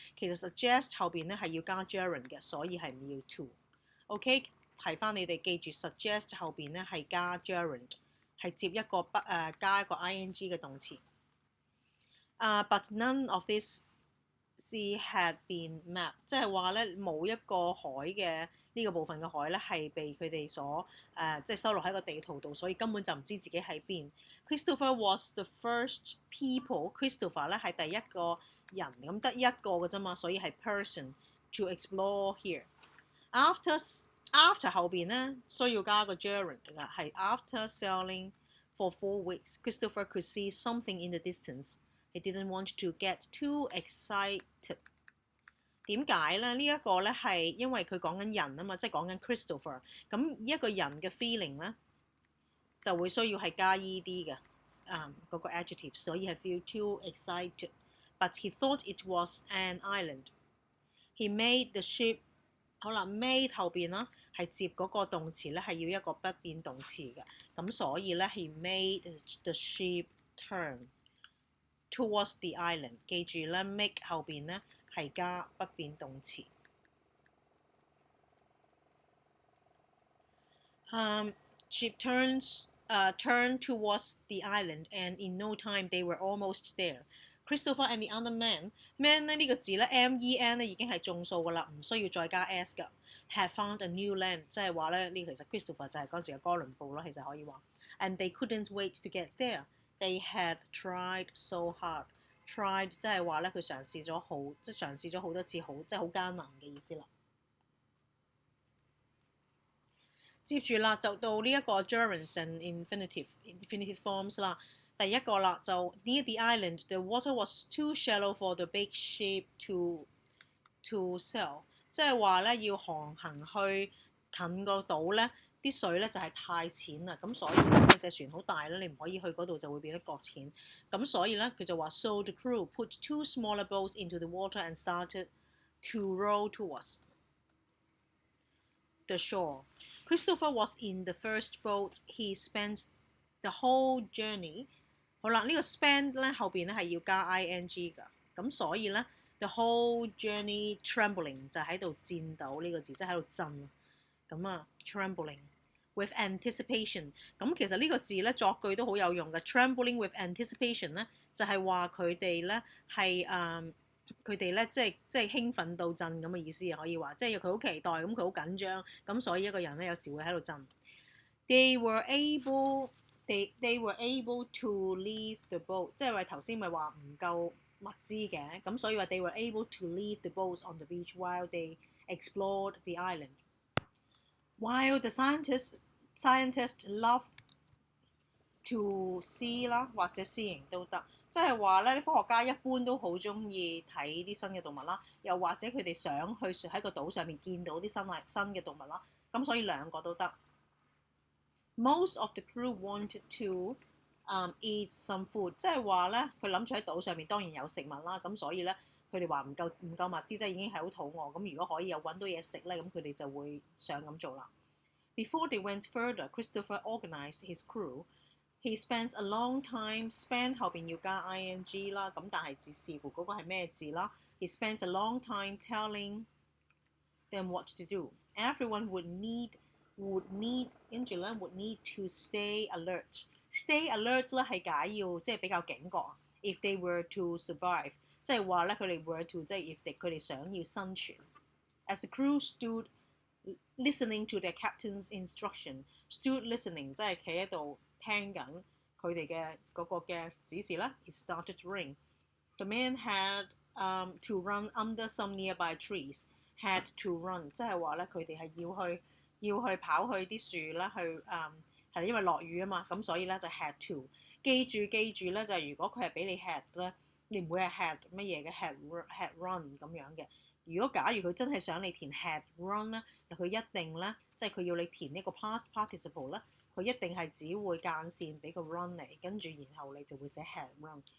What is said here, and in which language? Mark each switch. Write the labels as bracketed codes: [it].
[yue] 其實 suggest 後邊咧係要加 gerund 嘅，所以係唔要 to。OK， 提翻你哋記住 suggest 後邊咧係加 gerund， 係接一個加一個 ing 嘅動詞。 [en] But none of this sea had been mapped， [yue] 即係話咧冇一個海嘅呢個部分嘅海咧係被佢哋所即係收錄喺個地圖度，所以根本就唔知自己喺邊。 [en] Christopher was the first people。 [yue] Christopher 咧係第一個人，咁得一個嘅啫嘛，所以係 [en] person to explore here。After [yue] 後邊咧需要加個 gerund 㗎，係 [en] after sailing for 4 weeks Christopher could see something in the distance。He didn't want to get too excited。 [yue] 點解咧？呢一個咧係因為佢講緊人啊嘛，即係講緊 Christopher。咁一個人嘅 feeling 咧就會需要係加 ed 嘅嗰個 adjective， 所以係 [en] feel too excited。 But he thought it was an island。 He made the ship。 [yue] 好啦 ，made 後邊啦係接嗰個動詞咧係要一個不變動詞嘅，咁所以咧 [en] he made the ship turn。 Towards the island， [yue] 記住咧 make 後邊咧係加不變動詞。 [en] Ship turned towards the island and in no time they were almost there。 Christopher and the other man [yue] 咧呢個字咧 men 咧已經係眾數㗎啦，唔需要再加 s 㗎。 [en] Had found a new land， [yue] 即係話咧呢其實 Christopher 就係嗰時嘅哥倫布咯，其實可以話。 [en] And they couldn't wait to get there。They had tried so hard。tried [yue] 即係話咧，佢嘗試咗好，即係嘗試咗好多次，好即係好艱難嘅意思啦。接住啦，就到呢一個 [en] gerunds and infinitive forms [yue] 啦。第一個啦，就 [en] near the island，the water was too shallow for the big ship to sail， [yue] 即係話咧要航行去近個島咧。啲水咧就係太淺啦，咁所以咧隻船好大咧，你唔可以去嗰度就會變得擱淺。咁所以咧佢就話 [en] ，so the crew put 2 smaller boats into the water and started to row towards the shore. Christopher was in the first boat. He spent the whole journey。 [yue] 好啦，呢個 spend 咧後邊咧係要加 ing 㗎，咁所以咧 [en] the whole journey trembling [yue] 就喺度顫抖呢個字，即係喺度震。咁trembling。 [en] With anticipation， [yue] 咁其實呢個字咧作句都好有用嘅。 [en] Trembling with anticipation [yue] 咧就係話佢哋咧係佢哋咧即係興奮到震咁嘅意思啊，可以話即係佢好期待，咁佢好緊張，咁所以一個人咧有時會喺度震。 [en] They were able to leave the boat， [yue] 即係話頭先咪話唔夠物資嘅，咁所以話 [en] they were able to leave the boats on the beach while they explored the island。While the scientists loved [yue] to see 啦，或者 seeing 都得。即係話咧，啲科學家一般都好中意睇啲新嘅動物啦，又或者佢哋想去喺個島上面見到啲新嘅動物啦，咁所以兩個都得。 [en] Most of the crew wanted to eat some food， [yue] 即係話咧，佢諗住喺島上面當然有食物啦，咁所以咧佢哋話唔夠物資，即係已經係好肚餓，咁如果可以有揾到嘢食咧，咁佢哋就會想咁做啦。 [en] Before they went further, Christopher organised his crew. He spent a long time. [yue] Spend 後邊要加 ing 啦，咁但係視乎嗰個係咩字啦。 [en] He spent a long time telling them what to do. Everyone would need [yue] 跟住咧 [en] would need to stay alert. Stay alert [yue] 咧係解要即係比較警覺。 [en] If they were to survive， [yue] 即係話咧佢哋 were to 即係 if 佢哋想要生存。 [en] As the crew stood listening to their captain's instruction, stood listening [yue] 即係企喺度聽緊佢哋嘅嗰個嘅指示啦。 [en] It started to rain. The men had to run under some nearby trees. [yue] Had to run 即係話咧佢哋係要去跑去啲樹啦，去係因為落雨啊嘛，咁所以咧就 had to。記住咧就係如果佢係俾你 had 咧，你唔會係 had 乜嘢嘅 had run 咁樣嘅。如果假如佢真係想你填 had run 咧，佢一定咧即係佢要你填呢個 past participle 咧，佢一定係只會間線俾個 run 你，跟住然後你就會寫 had run。